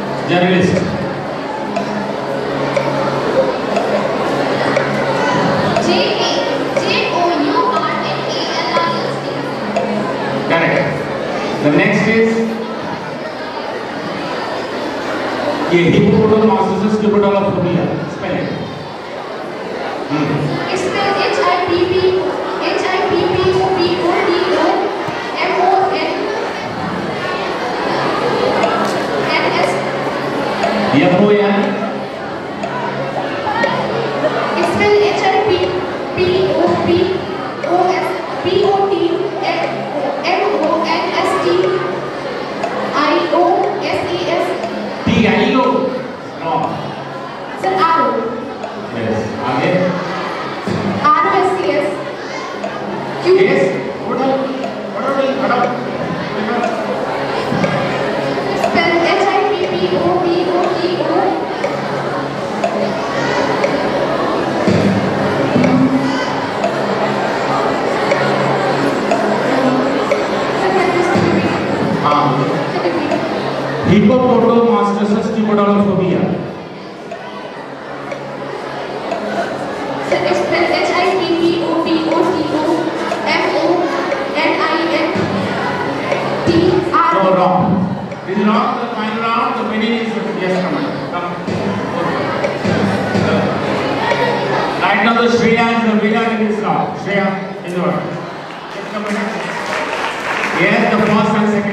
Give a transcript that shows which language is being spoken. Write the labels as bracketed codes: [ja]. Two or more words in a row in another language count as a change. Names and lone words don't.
[en] Journalist. Correct. The next is ये hippopotamus scupophobia. Spell it. It's spelled H-I-P-P-O-P-O-D-O-M-O-N-S. F-O-N. It's spelled H-I-P-P-O-P-O-S-P-O-T-M-O-N-S-T-I-O-S-E-S. T-I-O. No. Sir, R. Yes. आगे. R-O-S-C-S. Q. Yes. What are Spelled H-I-P-P-O-P-O-T-O. Hippopotamus scupophobia. It's spelled H-I-P-P-O-P-O-T-O-M-O-N-I-N-T-R. No, wrong. This is wrong. The final round. The winning is yes. Come. Right now, the Shreya is the winner in this round. Shreya is the winner. Yes, the first and second.